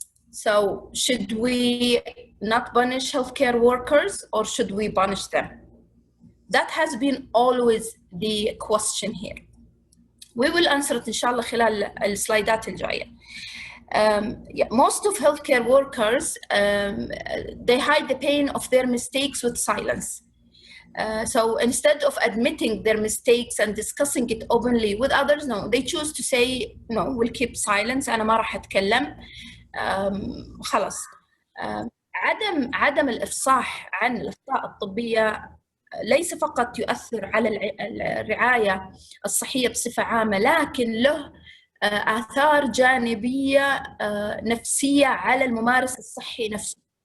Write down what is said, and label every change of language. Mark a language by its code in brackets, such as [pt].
[en] So should we not punish healthcare workers, or should we punish them? That has been always the question here. We will answer it [ar] إن شاء الله خلال السلايدات الجاية. [en] Most of healthcare workers, they hide the pain of their mistakes with silence. So instead of admitting their mistakes and discussing it openly with others, no, they choose to say, no, we'll keep silence, [ar] أنا ما راح أتكلم. خلاص. عدم الإفصاح عن الأخطاء الطبية ليس فقط يؤثر على الرعاية الصحية بصفة عامة، لكن له آثار جانبية نفسية على الممارس الصحي نفسه.